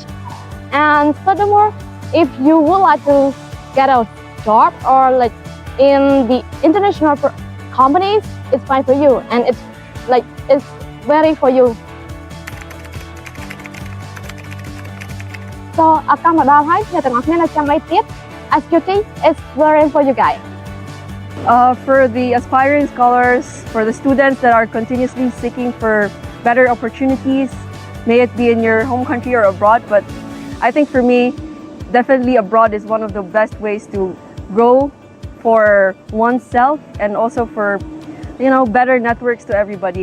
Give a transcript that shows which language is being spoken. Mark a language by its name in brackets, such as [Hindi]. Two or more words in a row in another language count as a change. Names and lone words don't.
[English] And furthermore, if you would like to get a job or like in the international companies, it's fine for you, and it's very for you. [Khmer] So ឱកាសមកដល់ហើយអ្នកទាំងអស់គ្នានៅចាំអីទៀត [English] SUT is very for you guys. For the aspiring scholars, for the students that are continuously seeking for better opportunities, may it be in your home country or abroad, but I think for me, definitely abroad is one of the best ways to grow for oneself and also for better networks to everybody.